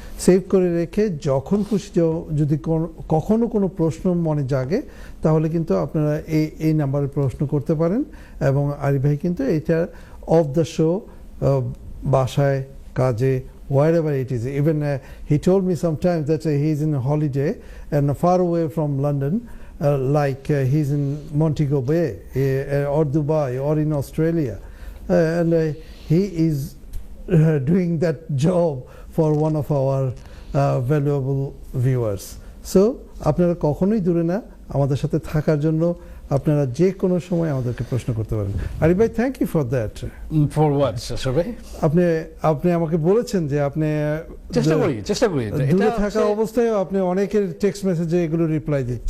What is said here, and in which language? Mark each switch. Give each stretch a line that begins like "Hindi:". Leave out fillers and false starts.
Bangla: Save করে রেখে যখন খুশি যদি কখনো কোনো প্রশ্ন মনে জাগে, তাহলে কিন্তু আপনারা এই নাম্বারে প্রশ্ন করতে পারেন। এবং আরিফ ভাই কিন্তু এটা
English: off the show,
Bangla: বাসায়, কাজে,
English: wherever it is. Even he told me sometimes that he's in a holiday and far away from London, like he's in Montego Bay or Dubai or in Australia, and he is doing that job for one of our valuable viewers.
Bangla: So আপনারা কখনোই দূরে না, আমাদের সাথে থাকার জন্য আপনারা যে কোনো সময় আমাদেরকে প্রশ্ন করতে পারেন।
English: আরিফ ভাই, thank you for that. For what sir ভাই?
Bangla: আপনি আমাকে বলেছেন যে আপনি চেষ্টা করি দূরে থাকা অবস্থায় আপনি অনেকের টেক্সট মেসেজে এগুলো রিপ্লাই